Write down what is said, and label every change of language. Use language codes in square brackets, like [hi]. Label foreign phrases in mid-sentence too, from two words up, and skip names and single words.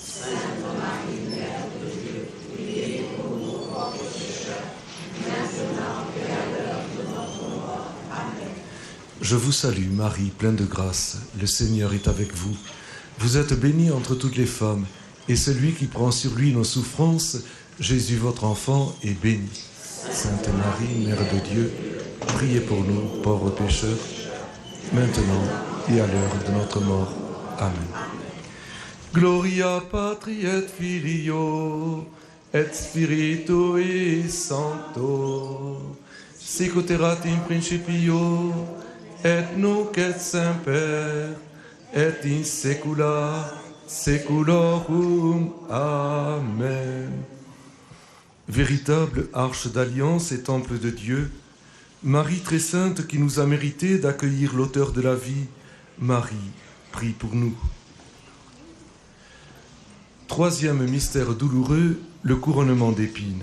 [fr] Je vous salue, Marie, pleine de grâce, le Seigneur est avec vous. Vous êtes bénie entre toutes les femmes, et celui qui prend sur lui nos souffrances, Jésus, votre enfant, est béni. Sainte Marie, Mère de Dieu, priez pour nous, pauvres pécheurs, maintenant et à l'heure de notre mort. Amen. [la] Gloria Patri et Filio et Spiritui Sancto, sic ut erat in principio, et nunc et semper, et in saecula saeculorum. Amen. [fr] Véritable arche d'alliance et temple de Dieu, Marie très sainte qui nous a mérité d'accueillir l'auteur de la vie, Marie, prie pour nous. Troisième mystère douloureux, le couronnement d'épines.